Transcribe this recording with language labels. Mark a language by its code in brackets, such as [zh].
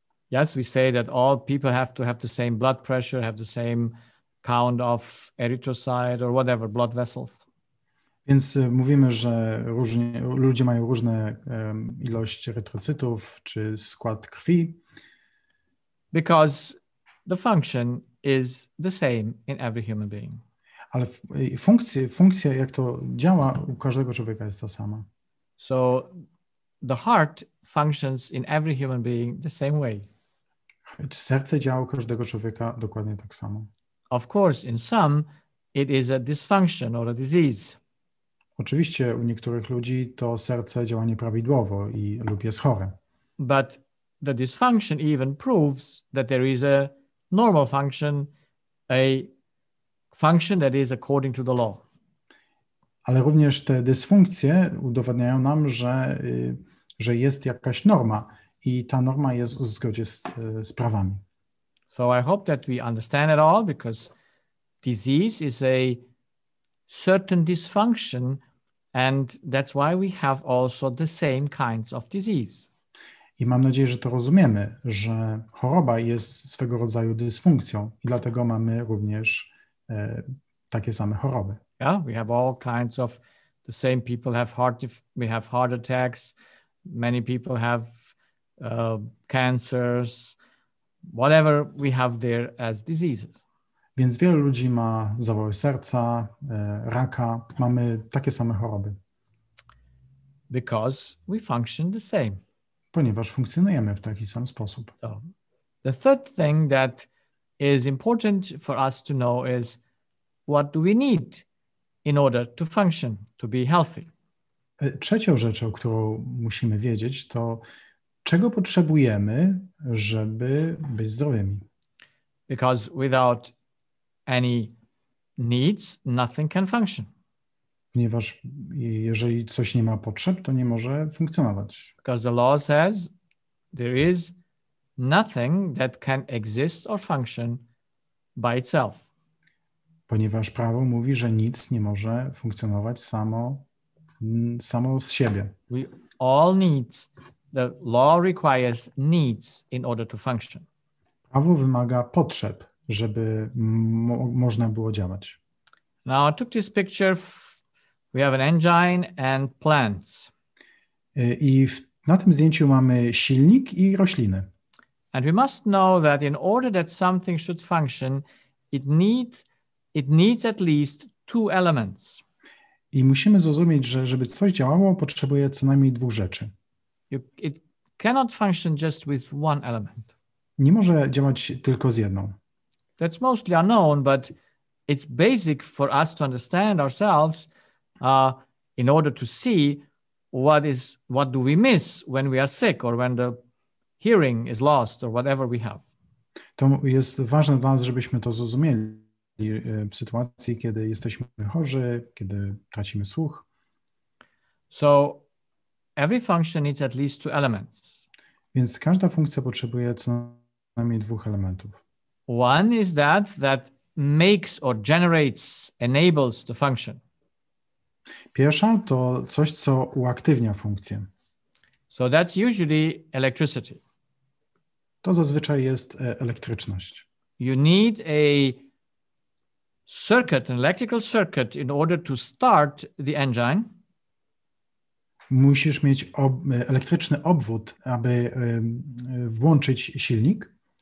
[en] Yes, we say that all people have to have the same blood pressure, have the same count of erythrocyte or whatever, blood vessels. [pl] Więc mówimy, że ludzie mają różne ilości erytrocytów czy skład krwi. [en] Because the function is the same in every human being. [pl] Ale funkcja, jak to działa u każdego człowieka jest ta sama. [en] So the heart functions in every human being the same way. [pl] Serce działa u każdego człowieka dokładnie tak samo. [en] Of course, in some it is a dysfunction or a disease. [pl] Oczywiście u niektórych ludzi to serce działa nieprawidłowo lub jest chore. [en] But the dysfunction even proves that there is a normal function, a function that is according to the law. [pl] Ale również te dysfunkcje udowadniają nam, że jest jakaś norma i ta norma jest w zgodzie z prawami. [en] So I hope that we understand it all, because disease is a certain dysfunction, and that's why we have also the same kinds of disease. [pl] I mam nadzieję, że to rozumiemy, że choroba jest swego rodzaju dysfunkcją i dlatego mamy również takie same choroby. [en] Yeah, we have all kinds of the same people we have heart attacks, many people have cancers, whatever we have there as diseases. [pl] Więc wielu ludzi ma zawały serca, raka, mamy takie same choroby. [en] Because we function the same. [pl] Ponieważ funkcjonujemy w taki sam sposób. [en] So, the third thing that is important for us to know is, what do we need in order to function, to be healthy? [pl] Trzecią rzeczą, którą musimy wiedzieć, to czego potrzebujemy, żeby być zdrowymi. [en] Because without any needs, nothing can function. [pl] Ponieważ jeżeli coś nie ma potrzeb, to nie może funkcjonować. [en] Because the law says there is nothing that can exist or function by itself. [pl] Ponieważ prawo mówi, że nic nie może funkcjonować samo z siebie. [en] We all need, the law requires needs in order to function. [pl] Prawo wymaga potrzeb, żeby można było działać. [en] Now I took this picture. We have an engine and plants. [pl] I na tym zdjęciu mamy silnik i rośliny. [en] And we must know that in order that something should function, it needs at least two elements. [pl] I musimy zrozumieć, że żeby coś działało, potrzebuje co najmniej dwóch rzeczy. [en] It cannot function just with one element. [pl] Nie może działać tylko z jedną. [en] That's mostly unknown, but it's basic for us to understand ourselves in order to see what do we miss when we are sick or when the hearing is lost or whatever we have. [pl] To jest ważne dla nas, żebyśmy to zrozumieli w sytuacji, kiedy jesteśmy chorzy, kiedy tracimy słuch. [en] So every function needs at least 2 elements. [pl] Więc każda funkcja potrzebuje co najmniej 2 elementów. [en] One is that makes or generates, enables the function. [pl] Pierwsza to coś, co uaktywnia funkcję. [en] So that's usually electricity. [pl] To zazwyczaj jest elektryczność. [en] You need a circuit, an electrical circuit, in order to start the engine. [pl] Musisz mieć elektryczny obwód, aby włączyć silnik.